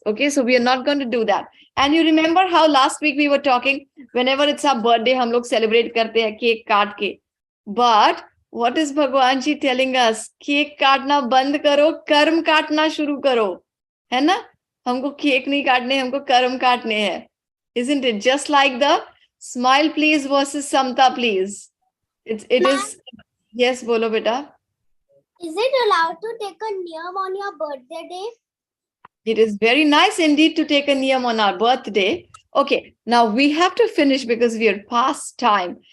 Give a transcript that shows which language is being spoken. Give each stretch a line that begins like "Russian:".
English: Okay, so we are not going to do that. And you remember how last week we were talking, whenever it's our birthday,
Hindi: hum log celebrate karte hain cake kaat ke.
English: But what is Bhagwan ji telling us?
Hindi: Cake काटना बंद करो, कर्म काटना शुरू करो, है ना? हमको केक नहीं काटने, हमको कर्म काटने हैं.
English: Isn't it just like the smile please versus samta please? It is. Yes,
Hindi: bolo beta.
English: Is it allowed to take a niyam on your birthday day? It is very nice indeed to take a niyam on our birthday. Okay, now we have to finish because we are past time.